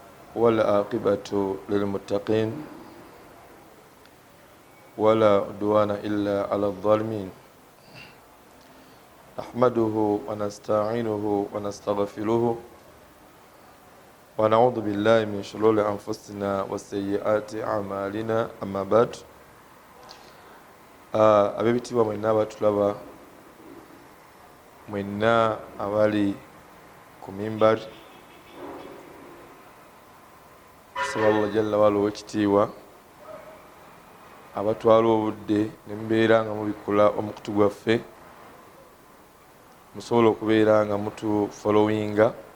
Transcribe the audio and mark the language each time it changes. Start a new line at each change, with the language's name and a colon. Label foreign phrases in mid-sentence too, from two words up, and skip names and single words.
Arabic: والعاقبة للمتقين ولا عدوان إلا على الظالمين نحمده ونستعينه ونستغفره ونعوذ بالله من شرور أنفسنا وسيئات أعمالنا أما بعد
Ganda: abebitibwa mwenna batulaba mwenna abali ku mimbari tusaba Allah
Arabic: جل وعلا
Ganda: w'ekitiibwa abatwala obudde ne mubeera nga mubikola omukutu gwaffe musobola okubeera nga mutu followinga